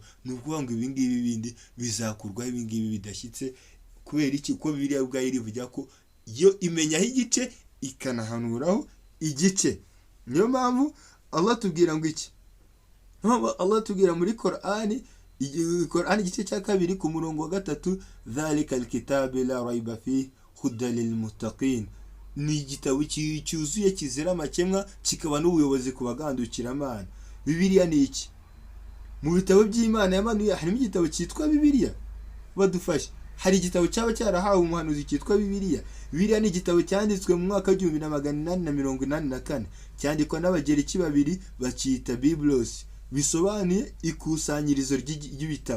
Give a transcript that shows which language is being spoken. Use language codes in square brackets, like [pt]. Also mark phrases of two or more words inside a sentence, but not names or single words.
[rw] Ni ukuvuga ngo ibingibi bindi bizakurwaho, ibingibi bidashyitse. Kubera iki? Ko Bibiliya ubwayo irivuga ko yo imenyaho igice ikanahanuraho igice. Niyo mpamvu Allah tubwira ngo iki, Allah tubwira muri Qur'ani igice cya 2 ku murongo wa 3, [ar] ذلك الكتاب لا ريب فيه هدى للمتقين. [rw] Ni igitabo cyuzuye kizira amakemwa, kikaba n'ubuyobozi ku bagandukira Imana. Bibiliya ni iki? Mu bitabo by'Imana yamanuye harimo igitabo cyitwa Bibiliya. Badufashe, hari igitabo cyaba cyarahawe umuhanuzi cyitwa Bibiliya. Bibiliya ni igitabo cyanditswe mu mwaka 1884, cyandikwa n'abagereki babiri bakita Biblos, bisobanuye ikusanyirizo ry'ibitabo.